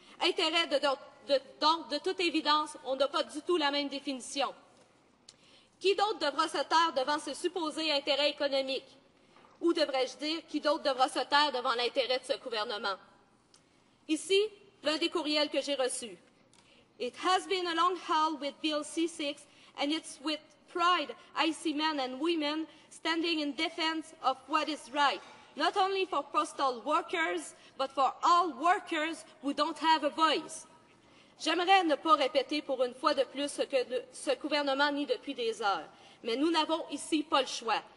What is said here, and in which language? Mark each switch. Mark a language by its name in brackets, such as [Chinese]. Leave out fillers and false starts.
[French] Intérêt dont, de toute évidence, on n'a pas du tout la même définition. Qui d'autre devra se taire devant ce supposé intérêt économique? Ou devrais-je dire, qui d'autre devra se taire devant l'intérêt de ce gouvernement? Ici, l'un des courriels que j'ai reçus. [English] It has been a long haul with Bill C6, and it's with pride I see men and women standing in defense of what is right, not only for postal workers, but for all workers who don't have a voice. [French] J'aimerais ne pas répéter pour une fois de plus ce que ce gouvernement nie depuis des heures, mais nous n'avons ici pas le choix.